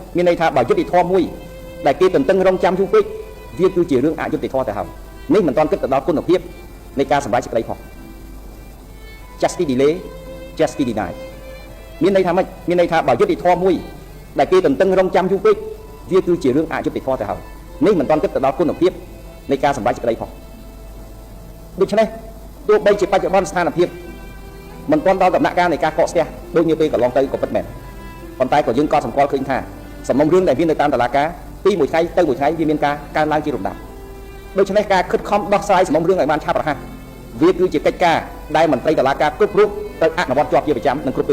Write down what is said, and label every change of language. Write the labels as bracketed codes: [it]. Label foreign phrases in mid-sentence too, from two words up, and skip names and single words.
[km] មានន័យថាបើយុទ្ធធម៌មួយដែលគេទន្ទឹងរង់ចាំយូរពេកវាគឺជារឿងអយុត្តិធម៌ទៅហើយនេះមិនទាន់គិតទៅដល់គុណភាពនៃការសម្រេចសេចក្តីផង [en] justice delay justice denied [km] មានន័យថាម៉េចមានន័យថាបើយុត្តិធម៌មួយដែលគេទន្ទឹងរង់ចាំយូរពេកវាគឺជារឿងអយុត្តិធម៌ទៅហើយនេះមិនទាន់គិតទៅដល់គុណភាពនៃការសម្រេចសេចក្តីផងដូច្នេះទោះបីជាបច្ចុប្បន្នស្ថានភាពមិនទាន់ដល់ដំណាក់ កាលនៃការកកស្ទះដូចnhưពេលកន្លងទៅក៏ពិតមែនប៉ុន្តែក៏យើងក៏សម្គាល់ឃើញថាសំណុំរឿងដែលមាននៅតាមតុលាការពីមួយថ្ងៃទៅមួយថ្ងៃវាមានការកើនឡើងជាលំដាប់ដូច្នេះការខិតខំដោះស្រាយសំណុំរឿងឲ្យបានឆាប់រហ័សវាគឺជាកិច្ចការដែលមន្ត្រីតុលាការគ្រប់រូបត្រូវអនុវត្តជាប់ជាប្រចាំនិងគ្រប់ពេល